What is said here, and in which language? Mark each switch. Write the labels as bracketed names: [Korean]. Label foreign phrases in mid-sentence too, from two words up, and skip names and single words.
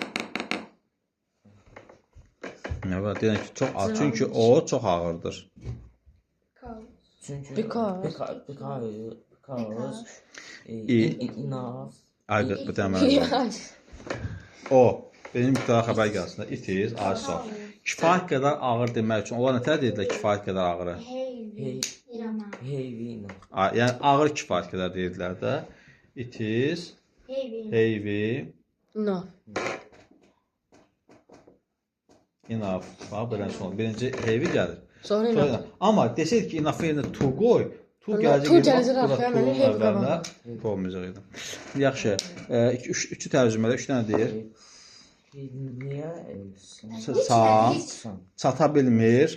[Azerbaijani] Nə var? Deyən ki, çox ağır. Çünki o çox ağırdır. Çünki Because. Enough. Aygıt bu deməli. O, benim mütləq xəbər gəlsin. [English] It is, also. [Azerbaijani] Kifayət qədər ağır demək üçün, onlar nətər deyirlər kifayət qədər ağırı? [English] Heavy enough. [Azerbaijani] Yəni, ağır kifayət qədər deyirlər də. [English] It is, heavy, [Azerbaijani] Enough. enough. Bax, belən son. Birinci heavy gəlir. Sonra enough. Amma desəydik ki, enough yerinə to qoy, to gələcək. To gələcək arxaya, mənə heavy əvvəlinə qoymayacaq idi. Yaxşı, üçü tərcümədə, üç dənə deyir. Niyə? Çata bilmir.